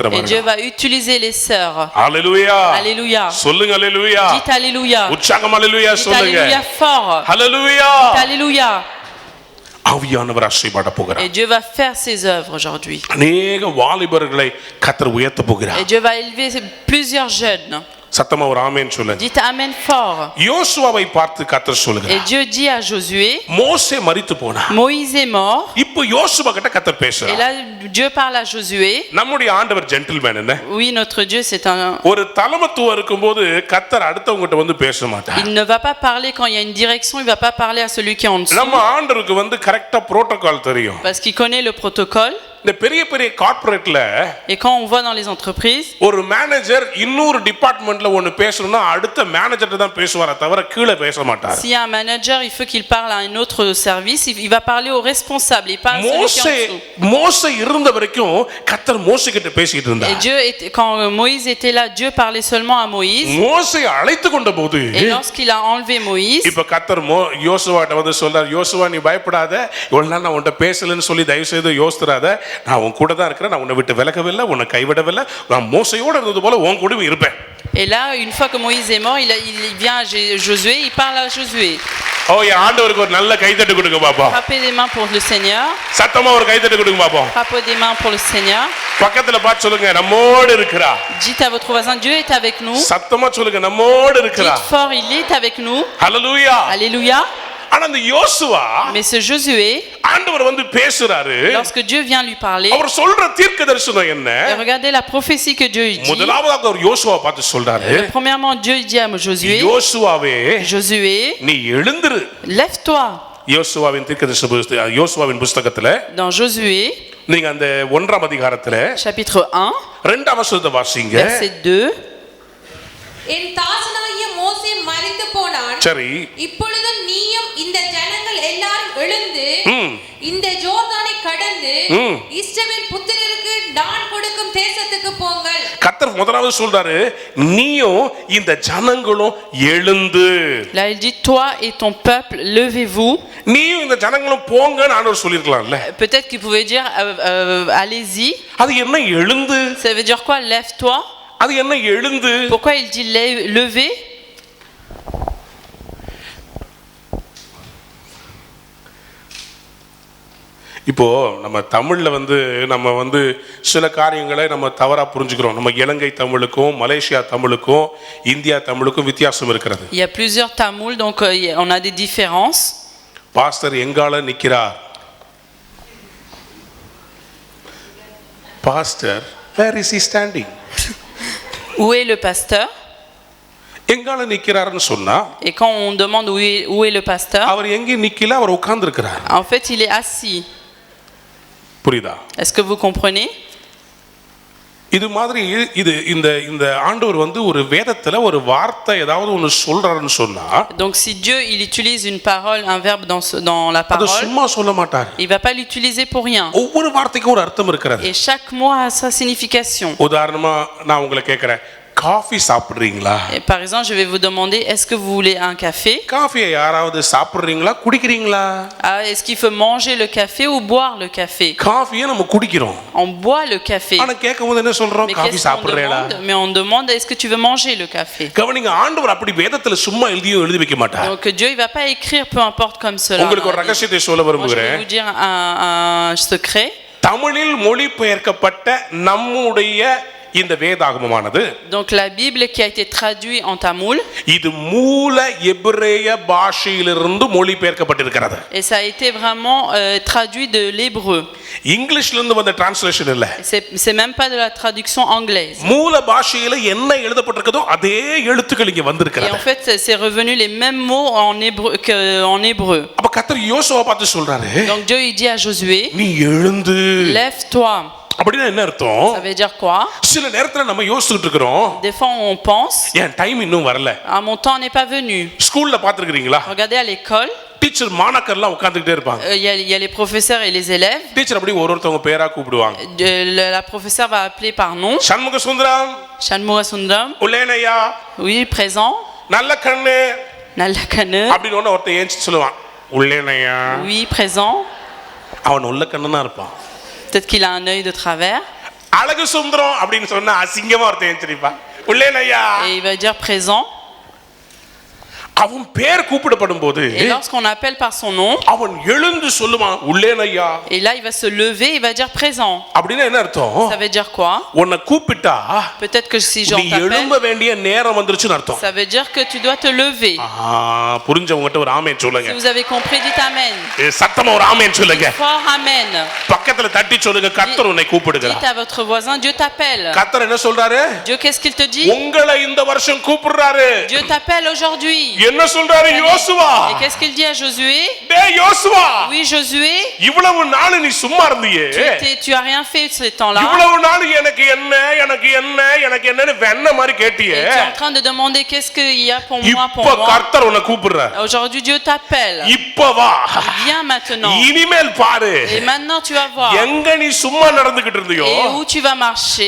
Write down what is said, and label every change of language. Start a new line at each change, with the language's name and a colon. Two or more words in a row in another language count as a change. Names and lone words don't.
French: Et Dieu
Tamil: வருடம்.
French: va utiliser les sœurs.
Tamil: அல்லேலூயா.
French: Alléluia.
Tamil: சொல்லுங்க அல்லேலூயா.
French: Dites alléluia.
Tamil: உற்சாகம் அல்லேலூயா
French: Dites
Tamil: சொல்லுங்க.
French: alléluia fort.
Tamil: அல்லேலூயா.
French: Dites alléluia.
Tamil: ஆவியானவர் ஆசீர்வதிக்க போகிறார்.
French: Et Dieu va faire ses œuvres aujourd'hui.
Tamil: அநேக வாலிபர்களை கர்த்தர் உயர்த்த போகிறார்.
French: Et Dieu va élever plusieurs jeunes.
Tamil: சத்தமா ஒரு ஆமென் சொல்லுங்க.
French: Dites amen fort.
Tamil: யோசுவாவை பார்த்து கர்த்தர்
French: Et
Tamil: சொல்லுகிறார்.
French: Dieu dit à Josué,
Tamil: மோசே மரித்து போனார்.
French: Moïse est mort.
Tamil: இப்போ யோசுவா கிட்ட கர்த்தர்
French: Et
Tamil: பேசுறார்.
French: là Dieu parle à Josué.
Tamil: நம்முடைய ஆண்டவர் ஜென்டில்மேன் என்ன?
French: Oui, notre Dieu c'est un...
Tamil: ஒரு தலைமத்துவம் இருக்கும்போது கர்த்தர் அடுத்தவங்ககிட்ட வந்து பேச மாட்டார்.
French: Il ne va pas parler quand il y a une direction, il va pas parler à celui qui est en dessous.
Tamil: நம்ம ஆண்டவருக்கு
English: correcta protocol
Tamil: தெரியும்.
French: Parce qu'il connaît le protocole.
Tamil: இந்த பெரிய பெரிய கார்ப்பரேட்ல
French: Et quand on voit dans les entreprises,
Tamil: ஒரு மேனேஜர் இன்னொரு டிபார்ட்மென்ட்ல ஒன்னு பேசணும்னா அடுத்த மேனேஜர்ட்ட தான் பேசுவாரே தவிர கீழ பேச மாட்டார்.
French: s'il y a un manager, il faut qu'il parle à un autre service, il va parler au responsable, il parle à celui qui est en dessous.
Tamil: மோசே இருந்த வரைக்கும் கர்த்தர் மோசே கிட்ட பேசிட்டு இருந்தார்.
French: Et Dieu quand Moïse était là, Dieu parlait seulement à Moïse.
Tamil: மோசே அழைத்து கொண்ட போது
French: Et lorsqu'il a enlevé Moïse,
Tamil: இப்ப கர்த்தர் யோசுவாட்ட வந்து சொல்றார், யோசுவா நீ பயப்படாத, இவ்வளவு நாள் நான் உன்கிட்ட பேசலன்னு சொல்லி தயவு செய்து யோசிராத, நான் உன் கூட தான் இருக்கிறேன், நான் உன்னை விட்டு விலகவில்லை, உன்னை கைவிடவில்லை, நான் மோசையோடு இருந்தது போல உன் கூட இருப்பேன்.
French: Et là, une fois que Moïse est mort, il vient à Josué, il parle à Josué.
Tamil: ஓ, என் ஆண்டவருக்கு ஒரு நல்ல கைதட்டு கொடுங்க பாப்போம்.
French: Frappez des mains pour le Seigneur.
Tamil: சத்தமா ஒரு கைதட்டு கொடுங்க பாப்போம்.
French: Frappez des mains pour le Seigneur.
Tamil: பக்கத்துல பார்த்து சொல்லுங்க, நம்மோடு இருக்கிறா.
French: Dites à votre voisin, Dieu est avec nous.
Tamil: சத்தமா சொல்லுங்க, நம்மோடு இருக்கிறா.
French: Dites fort, il est avec nous.
Tamil: ஹல்லேலூயா.
French: Alléluia.
Tamil: ஆனா அந்த யோசுவா,
French: Mais ce Josué,
Tamil: ஆண்டவர் வந்து பேசுறாரு.
French: lorsque Dieu vient lui parler,
Tamil: அவர் சொல்ற தீர்க்கதரிசனம் என்ன?
French: et regardez la prophétie que Dieu dit.
Tamil: முதலாவதாக அவர் யோசுவாவை பார்த்து சொல்றாரு.
French: Premièrement, Dieu dit à Josué,
Tamil: யோசுவாவே,
French: Josué,
Tamil: நீ எழுந்திரு.
French: lève-toi.
Tamil: யோசுவாவின் புத்தகத்துல
French: Dans Josué,
Tamil: நீங்க அந்த 1ஆம் அதிகாரத்துல
French: chapitre 1,
Tamil: 2ஆம் வசனத்தை வாசிங்க.
French: verset 2.
Tamil: என் தாசனாகிய மோசே மரித்து போனான். சரி, இப்பொழுது நீயும் இந்த ஜனங்கள் எல்லாரும் எழுந்து இந்த ஜோர்தானை கடந்து இஸ்ரவேல் புத்திரருக்கு நான் கொடுக்கும் தேசத்துக்கு போங்கள். கர்த்தர் முதலாவது சொல்றாரு, நீயும் இந்த ஜனங்களும் எழுந்து.
French: Là, il dit, toi et ton peuple, levez-vous.
Tamil: நீயும் இந்த ஜனங்களும் போங்கன்னு ஆண்டவர் சொல்லிருக்கலாம்ல.
French: Peut-être qu'il pouvait dire, allez-y.
Tamil: அது என்ன எழுந்து?
French: Ça veut dire quoi, lève-toi?
Tamil: அது என்ன எழுந்து?
French: Pourquoi il dit levez?
Tamil: இப்போ நம்ம தமிழ்ல நம்ம சில காரியங்களை நம்ம தவறா புரிஞ்சுக்கிறோம். நம்ம இலங்கை தமிழுக்கும் மலேசியா தமிழுக்கும் இந்தியா தமிழுக்கும் வித்தியாசம் இருக்கிறது.
French: Il y a plusieurs tamouls, donc on a des différences.
Tamil: பாஸ்டர் எங்கால நிக்கிறார்? பாஸ்டர்,
English: where is he standing?
French: Où est le pasteur?
Tamil: எங்கால நிக்கிறார்னு சொன்னா,
French: Et quand on demande où est le pasteur,
Tamil: அவர் எங்கே நிக்கல, அவர் உட்கார்ந்து இருக்கிறார்.
French: en fait il est assis.
Tamil: புரியுதா?
French: Est-ce que vous comprenez?
Tamil: இது மாதிரி இந்த ஆண்டவர் ஒரு வேதத்துல ஒரு வார்த்தை ஏதாவது ஒன்னு சொல்றாருன்னு சொன்னா,
French: Donc si Dieu il utilise une parole, un verbe dans la
Tamil: அது
French: parole,
Tamil: சும்மா சொல்ல மாட்டார்.
French: il va pas l'utiliser pour rien.
Tamil: ஒவ்வொரு வார்த்தைக்கும் ஒரு அர்த்தம் இருக்கிறது.
French: Et chaque mot a sa signification.
Tamil: உதாரணமா நான் உங்களை கேக்குறேன், காஃபி சாப்பிடுறீங்களா?
French: Et par exemple, je vais vous demander, est-ce que vous voulez un café?
Tamil: காஃபியை யாராவது சாப்பிடுறீங்களா, குடிக்கிறீங்களா?
French: Est-ce qu'il faut manger le café ou boire le café?
Tamil: காஃபியை நம்ம குடிக்கிறோம்.
French: On boit le café.
Tamil: ஆனா கேட்கும்போது என்ன சொல்றோம்?
French: Mais
Tamil: காஃபி
French: qu'est-ce qu'on
Tamil: சாப்பிடுறீங்களா?
French: demande? Mais on demande, est-ce que tu veux manger le café?
Tamil: கவனிங்க, ஆண்டவர் அப்படி வேதத்துல சும்மா எழுதி வைக்க மாட்டார்.
French: Donc Dieu il va pas écrire peu importe comme cela.
Tamil: உங்களுக்கு ஒரு ரகசியத்தை சொல்ல
French: Moi, je vais
Tamil: விரும்புகிறேன்.
French: vous dire un secret.
Tamil: தமிழில் மொழிபெயர்க்கப்பட்ட நம்முடைய இந்த வேதாகமமானது,
French: Donc la Bible qui a été traduite en tamoul,
Tamil: இது மூல எபிரேய பாஷையிலிருந்து மொழிபெயர்க்கப்பட்டிருக்கிறது.
French: et ça a été vraiment traduit de l'hébreu.
Tamil: இங்கிலீஷ்ல இருந்து வந்த டிரான்ஸ்லேஷன் இல்ல.
French: C'est même pas de la traduction anglaise.
Tamil: மூல பாஷையில என்ன எழுதப்பட்டிருக்கதோ அதே எழுத்துக்கள் இங்க
French: Et
Tamil: வந்திருக்கிறது.
French: en fait, c'est revenu les mêmes mots en hébreu.
Tamil: அப்ப கர்த்தர் யோசுவா பார்த்து சொல்றாரு,
French: Donc Dieu il dit à Josué,
Tamil: நீ எழுந்து.
French: lève-toi.
Tamil: அப்படினா என்ன அர்த்தம்?
French: Ça veut dire quoi?
Tamil: சில நேரத்துல நம்ம யோசிச்சுட்டு இருக்கோம்,
French: Des fois on pense,
Tamil: ஏன் டைம் இன்னும் வரல.
French: mon temps n'est pas venu.
Tamil: ஸ்கூல்ல பாத்துக்கிறீங்களா?
French: Regardez à l'école,
Tamil: டீச்சர் மாணாக்கர்லாம் உட்கார்ந்துட்டே இருப்பாங்க.
French: il y a les professeurs et les élèves.
Tamil: டீச்சர் அப்படி ஒருத்தவங்க பேரா கூப்பிடுவாங்க.
French: La professeure va appeler par nom.
Tamil: சண்முக சுந்தரம்,
French: Shanmugha Sundram,
Tamil: உலேனையா,
French: oui, présent.
Tamil: நல்ல கண்ணு
French: Nalakane,
Tamil: அப்படின்னு ஒருத்தன் ஏஞ்சி சொல்லுவான், உலேனையா.
French: oui, présent.
Tamil: அவன் உள்ள கண்ணனா இருப்பான்.
French: Peut-être qu'il a un œil de travers.
Tamil: அழகு சுந்தரம் அப்படின்னு சொன்னா அசிங்கமா ஒருத்தன் ஏஞ்சிருப்பான், உலேனையா.
French: Et il va dire présent.
Tamil: அவன் பேர் கூப்பிடப்படும் போது
French: Et lorsqu'on appelle par son nom,
Tamil: அவன் எழுந்து சொல்லுவான், உள்ளேனையா.
French: et là il va se lever, il va dire présent.
Tamil: அப்படின்னா என்ன அர்த்தம்?
French: Ça veut dire quoi?
Tamil: உன்னை கூப்பிட்டா
French: Peut-être que si
Tamil: நீ
French: j'en
Tamil: எழும்ப
French: t'appelle,
Tamil: வேண்டிய நேரம் வந்துருச்சுன்னு அர்த்தம்.
French: ça veut dire que tu dois te lever.
Tamil: புரிஞ்சவங்ககிட்ட ஒரு ஆமென் சொல்லுங்க.
French: Si vous avez compris, dites amen.
Tamil: சத்தமா ஒரு ஆமென் சொல்லுங்க.
French: Fort amen.
Tamil: பக்கத்துல தட்டி சொல்லுங்க, கர்த்தர் உன்னை கூப்பிடுகிறார்.
French: Dites à votre voisin, Dieu t'appelle.
Tamil: கர்த்தர் என்ன சொல்றாரு?
French: Dieu, qu'est-ce qu'il te dit?
Tamil: உங்களை இந்த வருஷம் கூப்பிடுறாரு.
French: Dieu t'appelle aujourd'hui.
Tamil: என்ன சொல்றாரு யோசுவா?
French: Et qu'est-ce qu'il dit à Josué?
Tamil: டேய் யோசுவா,
French: Oui, Josué,
Tamil: இவ்வளவு நாள் நீ சும்மா இருந்தியே,
French: tu as rien fait ce temps-là.
Tamil: இவ்வளவு நாள் எனக்கு என்ன எனக்கு என்ன எனக்கு என்னன்னு வெண்ண மாதிரி கேட்டியே.
French: Et tu es en train de demander qu'est-ce qu'il y a pour moi, pour
Tamil: இப்ப
French: moi.
Tamil: கர்த்தர் உன்னை கூப்பிடுறார்.
French: Aujourd'hui, Dieu t'appelle.
Tamil: இப்ப வா.
French: Viens maintenant.
Tamil: இனிமேல் பாரு,
French: Et maintenant, tu vas voir.
Tamil: எங்க நீ சும்மா நடந்துகிட்டு இருந்தியோ
French: Et où tu vas marcher.